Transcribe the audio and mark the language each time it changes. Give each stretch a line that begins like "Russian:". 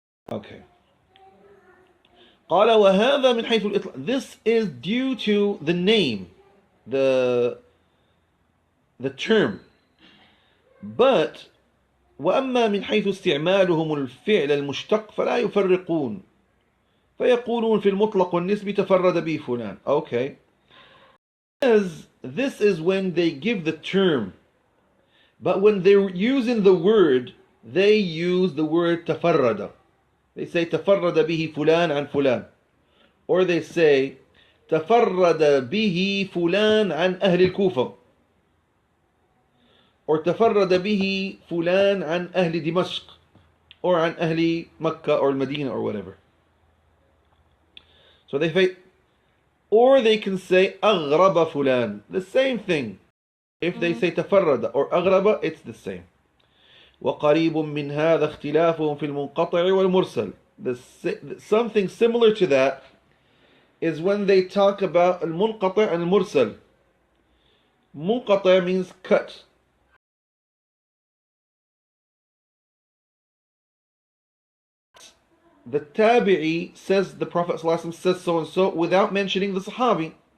English: Okay.
Arabic: قال وهذا من حيث الإطلاق.
English: This is due to the name, the term. But
Arabic: وأما من حيث استعمالهم الفعل المشتق فلا يفرقون. فيقولون في المطلق والنسبي تفرد به فلان.
English: Okay. This is when they give the term, but when they're using the word, they use the word تفرد. They say
Arabic: تفرد به فلان عن فلان,
English: or they say
Arabic: تفرد به فلان عن أهل الكوفة, or تفرد به فلان عن أهل دمشق, or عن أهل مكة
English: or Medina or whatever. So they say, or they can say
Arabic: أغرب فلان,
English: the same thing. If they say تفرد or أغرب, it's the same.
Arabic: وقريب من هذا اختلافهم في المنقطع والمرسل.
English: Something similar to that is when they talk about المنقطع and المرسل. منقطع means cut. The tabi'i says the Prophet ﷺ says so and so without mentioning the Sahabi.